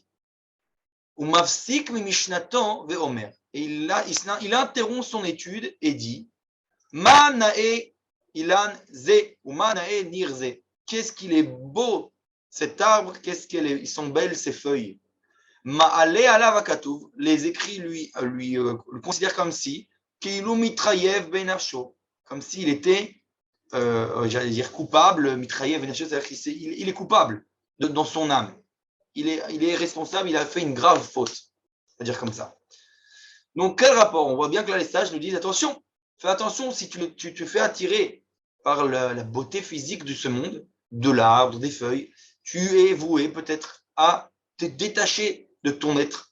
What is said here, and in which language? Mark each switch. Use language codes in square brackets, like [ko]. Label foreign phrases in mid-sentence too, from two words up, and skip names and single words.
[he] ומפסיק משנתו ואומר. [fr] Et il interrompt son étude et dit [he] מה נאה אילן זה ומה נאה ניר זה. [fr] Qu'est-ce qu'il est beau cet arbre, ils sont belles ces feuilles. [he] מעלה עליו הכתוב, [fr] les écrits lui le considèrent comme si [he] כאילו מתחייב בנפשו, [fr] comme s'il était, j'allais dire coupable, [he] מתחייב בנפשו, [fr] c'est-à-dire qu'il est coupable dans son âme. Il est responsable, il a fait une grave faute, c'est-à-dire comme ça. Donc quel rapport? On voit bien que là les sages nous disent attention, fais attention si tu te fais attirer par la beauté physique de ce monde, de l'arbre, des feuilles, tu es voué peut-être à te détacher de ton être.